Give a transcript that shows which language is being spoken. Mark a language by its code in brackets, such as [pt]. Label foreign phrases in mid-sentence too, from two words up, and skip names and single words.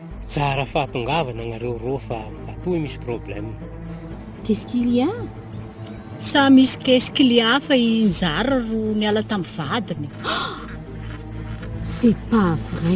[mg] Tsara fahatongavana anareo roa fa atoy misy problème. [fr] Qu'est-ce qu'il y a? [mg] Sa misy qu'est-ce hafa injara ro niala tamin'ny vadiny. [fr] C'est pas vrai.